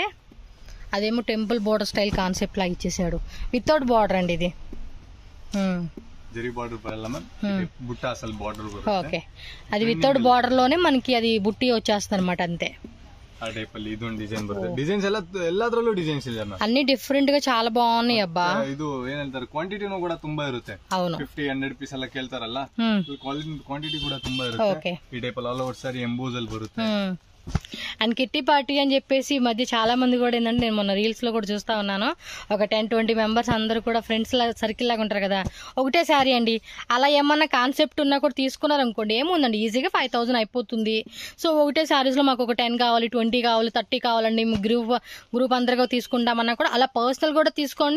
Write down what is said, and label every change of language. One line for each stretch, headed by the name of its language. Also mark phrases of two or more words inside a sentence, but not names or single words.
Telugu: అదేమో
English: temple border style concept
Telugu: లాగా ఇచ్చేసాడు,
English: without border
Telugu: అండి ఇది. ఓకే, అది
English: without border
Telugu: లోనే మనకి అది బుట్టి వచ్చేస్తుంది అనమాట, అంతే. అన్ని డిఫరెంట్ గా చాలా బాగున్నాయి అబ్బా.
Kannada: ಇದು ಏನಂತಾರೆ ಕ್ವಾಂಟಿಟಿನೂ ಕೂಡ ತುಂಬಾ ಇರುತ್ತೆ. 50-100 ಪೀಸ್ ಎಲ್ಲ ಕೇಳ್ತಾರಲ್ಲ, ಕ್ವಾಂಟಿಟಿ ಕೂಡ ತುಂಬಾ ಇರುತ್ತೆ. ಈ ಟೈಪ್
English: all over saree
Kannada: ಎಂಬೋಸ್ ಅಲ್ಲಿ ಬರುತ್ತೆ.
Telugu: అండ్
English: kitty party
Telugu: అని చెప్పేసి ఈ మధ్య చాలా మంది కూడా ఏంటంటే, నేను మొన్న రీల్స్ లో కూడా చూస్తా ఉన్నాను, ఒక 10-20 మెంబర్స్ అందరూ కూడా
English: friends circle
Telugu: లాగా ఉంటారు కదా, ఒకటే శారీ అండి. అలా ఏమన్నా కాన్సెప్ట్ ఉన్నా కూడా తీసుకున్నారు అనుకోండి, ఏముందండి ఈజీగా 5000 అయిపోతుంది. సో ఒకటే శారీస్ లో మాకు ఒక 10 కావాలి, 20 కావాలి, 30 కావాలండి, గ్రూప్ అందరిగా తీసుకుంటామన్నా కూడా అలా పర్సనల్ కూడా తీసుకోండి.